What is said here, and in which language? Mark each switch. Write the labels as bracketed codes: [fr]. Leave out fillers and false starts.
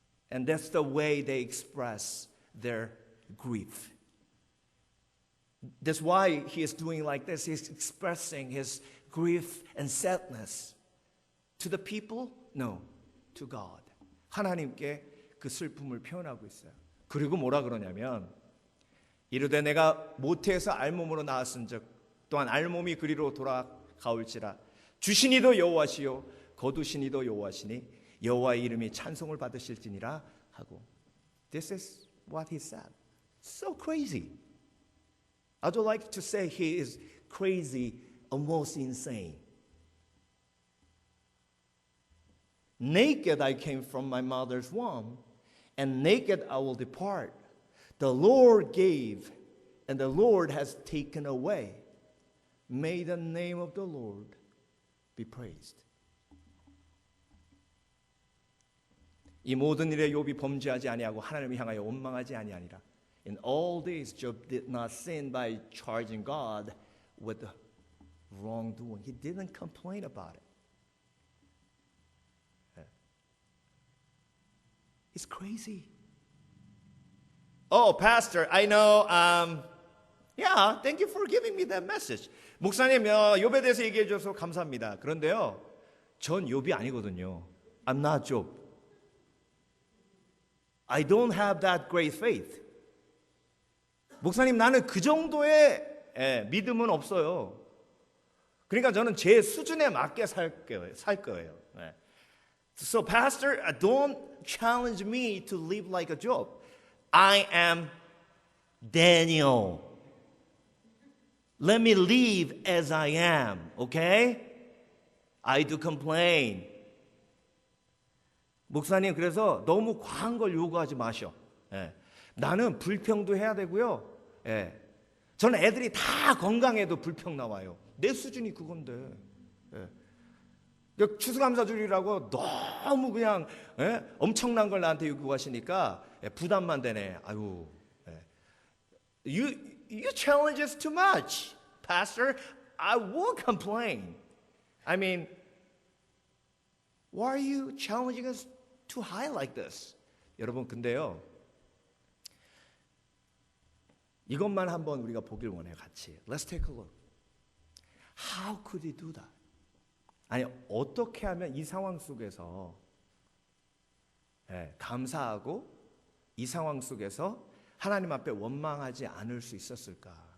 [en] And that's the way they express their grief. That's why he is doing like this. He's expressing his grief and sadness. To the people? No, to God. [ko] 하나님께 그 슬픔을 표현하고 있어요. 그리고 뭐라 그러냐면 이르되 내가 모태에서 알몸으로 나왔은즉 또한 알몸이 그리로 돌아가올지라 주신 이도 여호와시요 거두신 이도 여호와시니 여호와의 이름이 찬송을 받으실지니라 하고 [en] This is what he said. So crazy. I'd like to say he is crazy, almost insane. Naked I came from my mother's womb, and naked I will depart. The Lord gave, and the Lord has taken away. May the name of the Lord be praised. [ko] 이 모든 일에 욥이 범죄하지 아니하고 하나님을 향하여 원망하지 아니하니라. [en] In all this, Job did not sin by charging God with wrongdoing. He didn't complain about it. It's crazy. Oh, Pastor, I know. Yeah, thank you for giving me that message. [ko] 목사님, 욥에 대해서 얘기해 줘서 감사합니다. 그런데요, 전 욥이 아니거든요. [en] I'm not Job. I don't have that great faith. [ko] 목사님, 나는 그 정도의 믿음은 없어요. 그러니까 저는 제 수준에 맞게 살 거예요. [en] So, Pastor, don't challenge me to live like a Job. I am Daniel. Let me live as I am, okay? I do complain. [ko] 목사님, 그래서 너무 과한 걸 요구하지 마셔. 나는 불평도 해야 되고요. 저는 애들이 다 건강해도 불평 나와요. 내 수준이 그건데. 추수감사주일이라고 너무 그냥 엄청난 걸 나한테 요구하시니까 부담만 되네. [en] 아유, you challenge us too much, Pastor. I won't complain. I mean, why are you challenging us too high like this? [ko] 여러분, 근데요, 이것만 한번 우리가 보길 원해요, 같이. [en] Let's take a look. How could he do that? [ko] 아니, 어떻게 하면 이 상황 속에서 감사하고 이 상황 속에서 하나님 앞에 원망하지 않을 수 있었을까?